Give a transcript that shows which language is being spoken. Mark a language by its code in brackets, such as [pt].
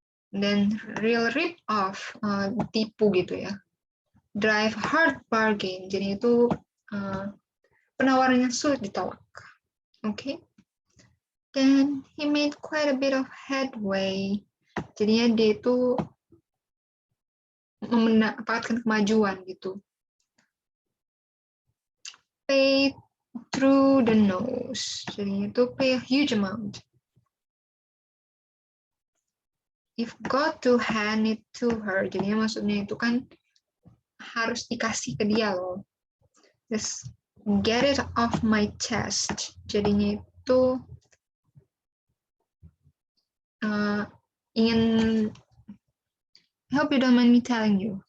[en] Then real rip off, tipu gitu ya. [id] Drive hard bargain, jadi itu penawarannya sulit ditolak. Okay. [en] Then he made quite a bit of headway. [id] Jadinya dia itu mendapatkan kemajuan gitu. [en] Pay through the nose. Jadinya itu pay a huge amount. You've got to hand it to her. [id] Jadinya maksudnya itu kan harus dikasih ke dia loh. [en] Just get it off my chest. Jadinya itu ingin, I hope you don't mind me telling you.